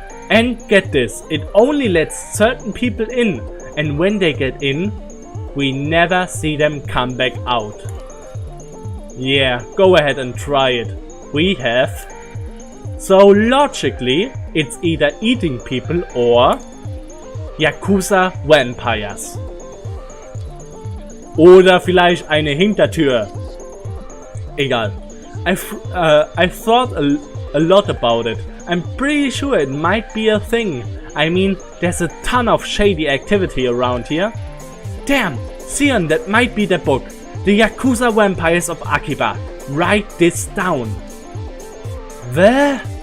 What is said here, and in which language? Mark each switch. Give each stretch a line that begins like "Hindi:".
English: And get this, it only lets certain people in, and when they get in, we never see them come back out. Yeah, go ahead and try it. We have. So logically, it's either eating people or Yakuza Vampires.
German: Oder vielleicht eine Hintertür. Egal.
English: I thought a lot about it. I'm pretty sure it might be a thing. I mean, there's a ton of shady activity around here. Damn, Sion, that might be the book. The Yakuza Vampires of Akiba. Write this down. Where?